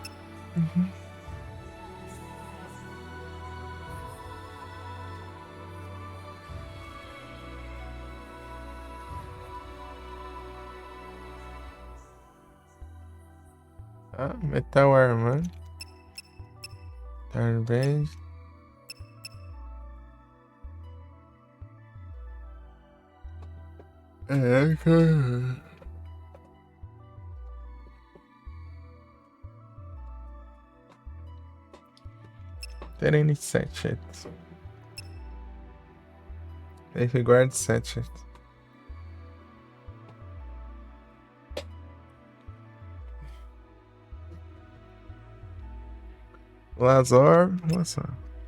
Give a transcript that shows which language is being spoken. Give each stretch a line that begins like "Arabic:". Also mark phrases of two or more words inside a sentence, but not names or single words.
Portuguese: Ah, Metal Armor. Tarband. É, cara. Terene Satchet. Guard Satchet. Lazor. Nossa.